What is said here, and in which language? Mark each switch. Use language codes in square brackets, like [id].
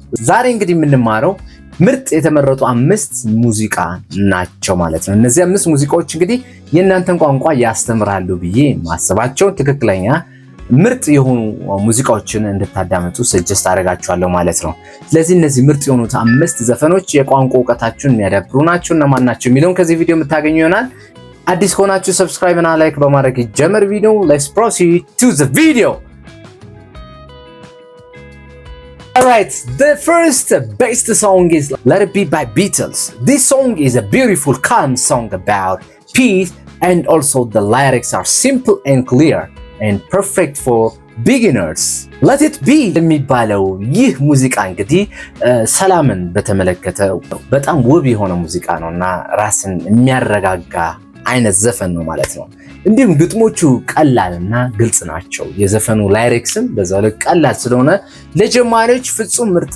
[am] ዛሬ እንግዲህ የምንማረው ምርጥ የተመረጡ 5 ሙዚቃ ናቸው ማለት ነው። እነዚህ 5 ሙዚቃዎች እንግዲህ የእናንተን ቋንቋ ያስተምራሉ ብዬ ማሰባቸው ትክክለኛ ምርጥ የሆኑ ሙዚቃዎችን እንድታዳምጡ ሰጀስት አደርጋችኋለሁ ማለት ነው። ስለዚህ እነዚህ ምርጥ የሆኑት 5 ዘፈኖች የቋንቋ ዕውቀታችሁን የሚያዳብሩ ናቸው እና ማን ናቸው የሚለውን ከዚህ ቪዲዮ የምታገኙ ይሆናል። አዲስ ከሆናችሁ ሰብስክራይብ እና ላይክ በማድረግ ጀምር ቪዲዮ። [en] Let's proceed to the video. Alright, the first best song is Let It Be by Beatles. This song is a beautiful, calm song about peace, and also the lyrics are simple and clear and perfect for beginners. [am] Let It Be የሚባለው ይህ ሙዚቃ እንግዲህ ሰላምን በተመለከተ በጣም ውብ የሆነ ሙዚቃ ነውና ራስን የሚያረጋጋ አይነት ዘፈን ነው ማለት ነው። እንዲሁም ግጥሞቹ ቀላልና ግልጽ ናቸው። የዘፈኑ ላይሪክስም በዛው ልክ ቀላል ስለሆነ ለጀማሪዎች ፍጹም